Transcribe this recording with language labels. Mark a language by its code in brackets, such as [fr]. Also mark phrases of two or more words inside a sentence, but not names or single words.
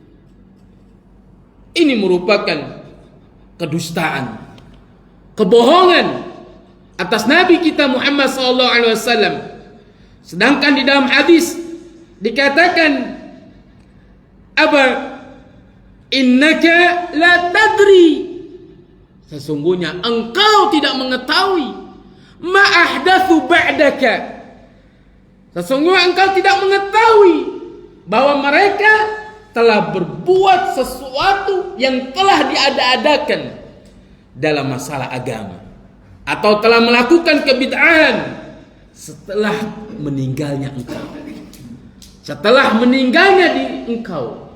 [id] Ini merupakan kedustaan, kebohongan atas Nabi kita Muhammad SAW. Sedangkan di dalam hadis dikatakan apa? [ar] إنك لا تدري, [id] sesungguhnya engkau tidak mengetahui [ar] ما أحدثوا [id] ba'daka, sesungguhnya engkau tidak mengetahui bahwa mereka telah berbuat sesuatu yang telah diada-adakan dalam masalah agama, atau telah melakukan kebid'ahan setelah meninggalnya engkau, setelah meninggalnya di engkau.